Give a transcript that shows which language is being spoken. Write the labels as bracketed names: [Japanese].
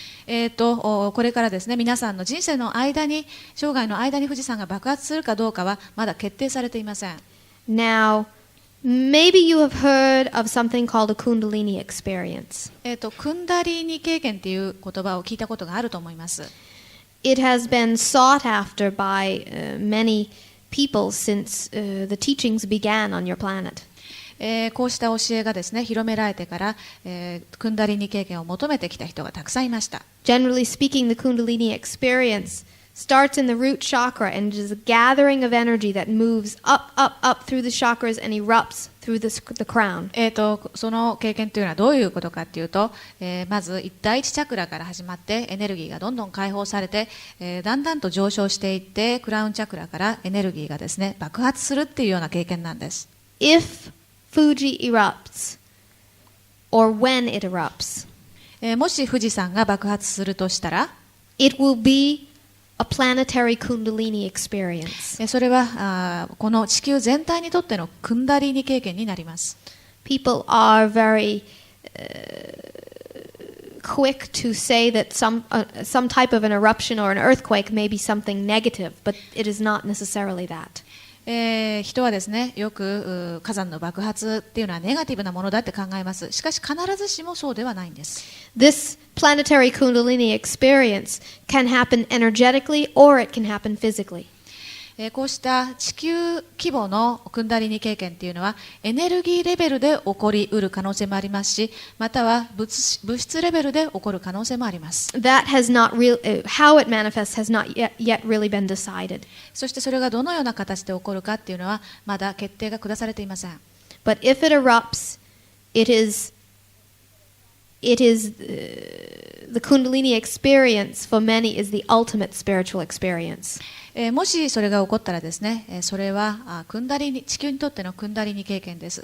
[Japanese] これからですね、皆さんの人生の間に、生涯の間に富士山が爆発するかどうかはまだ決定されていません。 [English] Now, maybe you have heard of something called a Kundalini experience. [Japanese] クンダリーニ経験っていう言葉を聞いたことがあると思います。 [English] It has been sought after by many people since the teachings began on your planet. [Japanese] こうした教えがですね、広められてから、クンダリーニ経験を求めてきた人がたくさんいました。 [English] Generally speaking, the Kundalini experience starts in the root chakra and is a gathering of energy that moves up, up, up through the chakras and erupts through the crown. [Japanese] その経験というのはどういうことかというと、まず第一チャクラから始まってエネルギーがどんどん解放されて、だんだんと上昇していってクラウンチャクラからエネルギーがですね、爆発するっていうような経験なんです。 [English] If Fuji erupts, or when it erupts, [Japanese] もし富士山が爆発するとしたら、 [English] it will be a planetary Kundalini experience. [Japanese] それはこの地球全体にとってのクンダリーニ経験になります。 [English] People are very quick to say that some type of an eruption or an earthquake may be something negative, but it is not necessarily that. [Japanese] 人はですね、よく火山の爆発っていうのはネガティブなものだって考えます。しかし必ずしもそうではないんです。 [English] This planetary Kundalini experience can happen energetically or it can happen physically. [Japanese] こうした地球規模のクンダリニ経験っていうのはエネルギーレベルで起こりうる可能性もありますし、または物質レベルで起こる可能性もあります。 [English] That has not how it manifests has not yet really been decided. [Japanese] そしてそれがどのような形で起こるかっていうのはまだ決定が下されていません。 [English] But if it erupts, it is the Kundalini experience for many is the ultimate spiritual experience. [Japanese] もしそれが起こったらですね、それはクンダリニ、地球にとってのクンダリニ経験です。